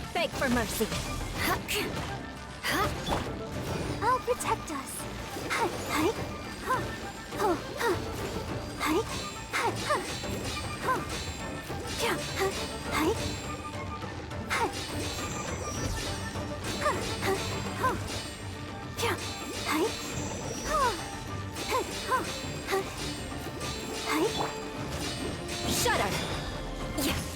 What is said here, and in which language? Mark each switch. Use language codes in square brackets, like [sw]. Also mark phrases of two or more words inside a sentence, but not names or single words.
[en] for mercy. I'll protect us. Hi, hi, ha, ho, ha, hi, ha, ha, ha, yeah, ha, hi, ha, ha, ha, ha, yeah, hi, ha, ha, ha, ha, hi. Shudder. Yeah.